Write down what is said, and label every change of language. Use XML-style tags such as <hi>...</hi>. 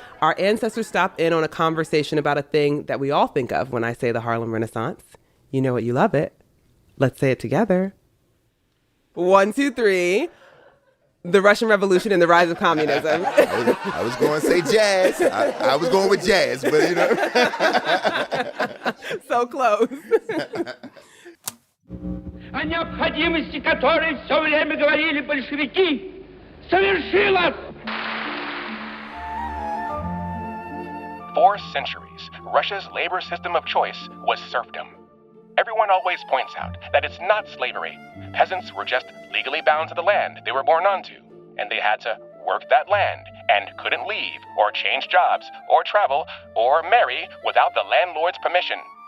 <en>Our ancestors stop in on a conversation about a thing that we all think of when I say the Harlem Renaissance. You know it, you love it. Let's say it together. 1, 2, 3. The Russian Revolution and the rise of communism. I was going to say jazz. I was going with jazz, but you know. So close.</en> <ru>О необходимости которой все время говорили большевики, совершилась.</ru> <en>For centuries, Russia's labor system of choice was serfdom. Everyone always points out that it's not slavery. Peasants were just legally bound to the land they were born onto, and they had to work that land and couldn't leave or change jobs or travel or marry without the landlord's permission.</en>